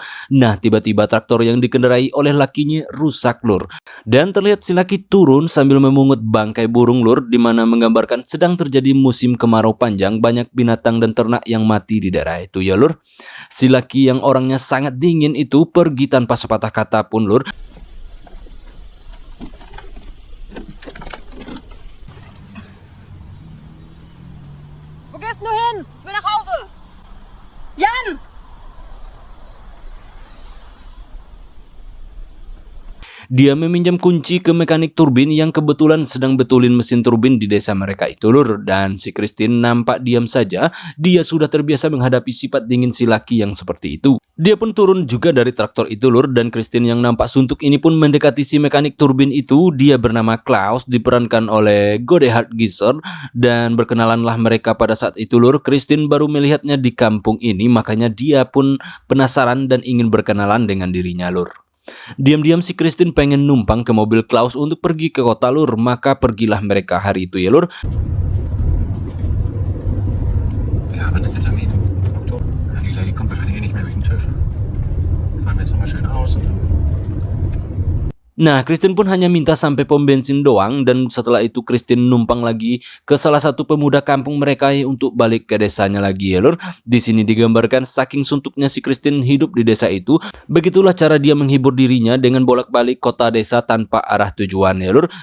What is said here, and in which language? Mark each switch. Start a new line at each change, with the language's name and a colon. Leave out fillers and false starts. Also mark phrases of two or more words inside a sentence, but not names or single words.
Indonesian: Nah, tiba-tiba traktor yang dikendarai oleh lakinya rusak lur. Dan terlihat si laki turun sambil memungut bangkai burung lur, di mana menggambarkan sedang terjadi musim kemarau panjang, banyak binatang dan ternak yang mati di daerah itu ya lur. Si laki yang orangnya sangat dingin itu pergi tanpa sepatah kata pun lur.
German: Wo gehst du hin? Ich will nach Hause. Jan!
Indonesian: Dia meminjam kunci ke mekanik turbin yang kebetulan sedang betulin mesin turbin di desa mereka itu lur. Dan si Christine nampak diam saja. Dia sudah terbiasa menghadapi sifat dingin si laki yang seperti itu. Dia pun turun juga dari traktor itu lur. Dan Christine yang nampak suntuk ini pun mendekati si mekanik turbin itu. Dia bernama Klaus, diperankan oleh Godehard Gisser. Dan berkenalanlah mereka pada saat itu lur. Christine baru melihatnya di kampung ini, makanya dia pun penasaran dan ingin berkenalan dengan dirinya lur. Diam-diam si Christine pengen numpang ke mobil Klaus untuk pergi ke kota lur. Maka pergilah mereka hari itu ya lur.
German: Ja, wann ist der Termin? Oktober? Ja, die Lady kommt wahrscheinlich eh nicht mehr durch den TÜV. Fahren wir jetzt nochmal schön aus und dann...
Indonesian: Nah, Christine pun hanya minta sampai pom bensin doang. Dan setelah itu Christine numpang lagi ke salah satu pemuda kampung mereka untuk balik ke desanya lagi ya lur. Di sini digambarkan saking suntuknya si Christine hidup di desa itu. Begitulah cara dia menghibur dirinya dengan bolak-balik kota desa tanpa arah tujuan ya lur.